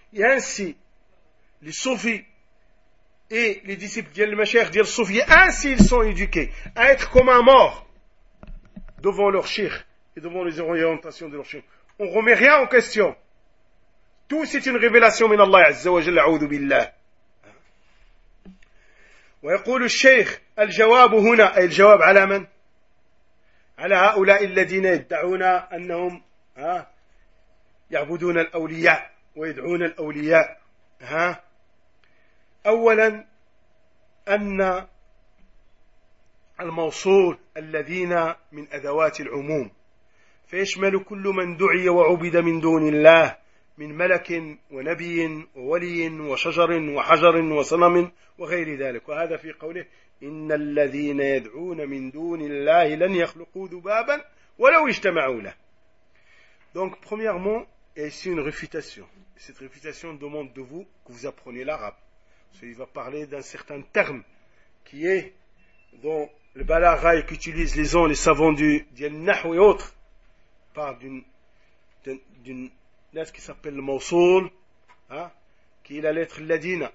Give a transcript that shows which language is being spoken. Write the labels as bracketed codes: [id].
[fr] Et ainsi, les soufis et les disciples d'Yel Machir, d'Yel Soufi, ainsi ils sont éduqués à être comme un mort devant leur cheikh et devant les orientations de leur cheikh. On ne remet rien en question. Tout c'est une révélation min Allah Azza wa Jalla, a'udhu billah. [ar] ويقول الشيخ الجواب هنا أي الجواب على من؟ على هؤلاء الذين يدعون أنهم يعبدون الأولياء ويدعون الأولياء أولا أن الموصول الذين من أدوات العموم فيشمل كل من دعي وعبد من دون الله من ملك ونبي وولي وشجر وحجر وصنم وغير ذلك. وهذا في قوله إن الذين يدعون من دون الله لن يخلقوا ذبابا ولو اجتمعوا له. [fr] Donc premièrement, ici une réfutation. Cette réfutation demande de vous que vous appreniez l'arabe. Parce qu'il va parler d'un certain terme qui est dans le balagha et qu'utilisent les gens, les savants du Nahw et autres. Il parle d'une lettre qui s'appelle le Mawsoul, qui est la lettre Ladina.